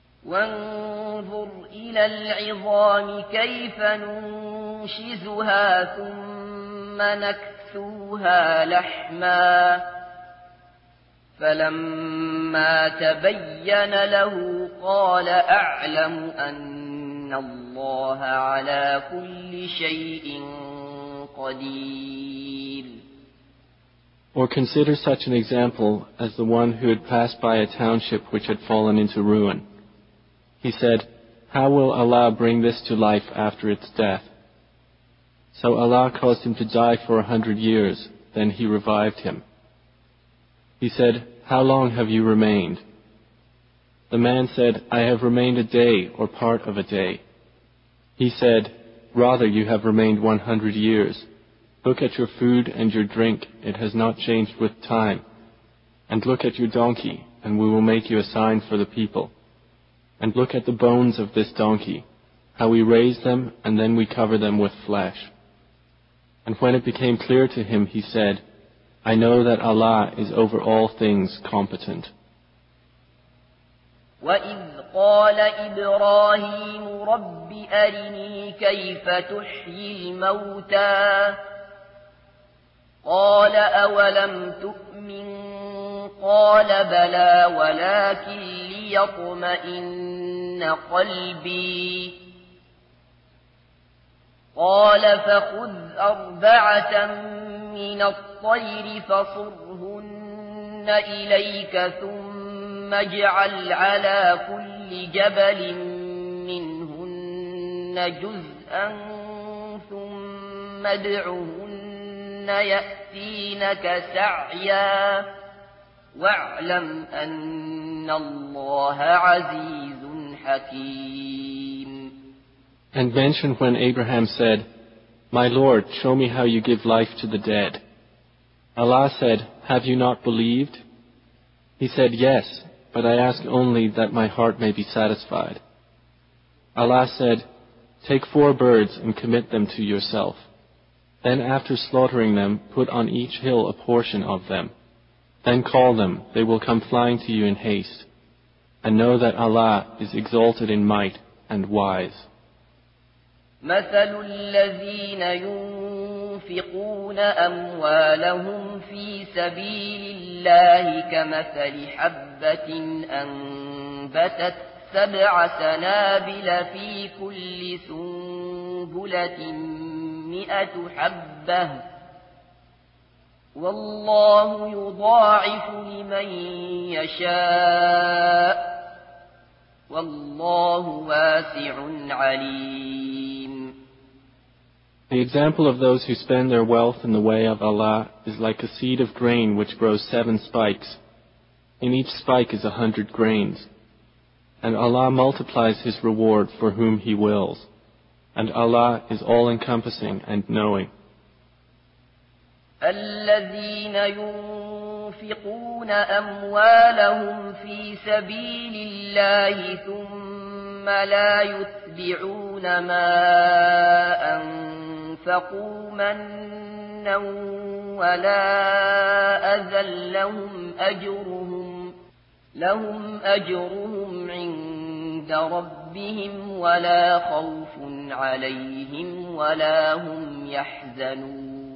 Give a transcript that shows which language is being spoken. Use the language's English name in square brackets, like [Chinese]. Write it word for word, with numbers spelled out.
[Arabic] وانظر إلى العظام كيف ننشزها ثم نكسوها لحما فلما تبين له قال أعلم أن الله على كل شيء قدير. [English] Or consider such an example as the one who had passed by a township which had fallen into ruin. He said, "How will Allah bring this to life after its death?" So Allah caused him to die for a hundred years, then he revived him. He said, "How long have you remained?" The man said, "I have remained a day or part of a day." He said, "Rather you have remained one hundred years. Look at your food and your drink, it has not changed with time. And look at your donkey, and we will make you a sign for the people. And look at the bones of this donkey, how we raise them, and then we cover them with flesh." And when it became clear to him, he said, "I know that Allah is over all things competent." [Arabic] وَإِذْ قَالَ إِبْرَاهِيمُ رَبِّ أَرِنِي كَيْفَ تُحْيِي الْمَوْتَى قال أولم تؤمن قال بلى ولكن ليطمئن قلبي قال فخذ أربعة من الطير فصرهن إليك ثم اجعل على كل جبل منهن جزءا ثم ادعهن يأتينك سعيا واعلم أن الله عزيز حكيم. [English] And mention when Abraham said, "My Lord, show me how you give life to the dead." Allah said, "Have you not believed?" He said, "Yes, but I ask only that my heart may be satisfied." Allah said, "Take four birds and commit them to yourself. Then after slaughtering them, put on each hill a portion of them. Then call them, they will come flying to you in haste. And know that Allah is exalted in might and wise." [Arabic] مثل الذين ينفقون أموالهم في سبيل الله كمثل حبة أنبتت سبع سنابل في كل سنبلة مئة حبة والله يضاعف لمن يشاء والله واسع عليم. [English] The example of those who spend their wealth in the way of Allah is like a seed of grain which grows seven spikes. In each spike is a hundred grains. And Allah multiplies His reward for whom He wills. And Allah is all-encompassing and knowing. [Arabic] الذين ينفقون أموالهم في سبيل الله ثم لا يتبعون ما أنفقوا منا ولا أذى لهم أجرهم لهم أجرهم عند ربهم ولا خوف عليهم ولا هم يحزنون.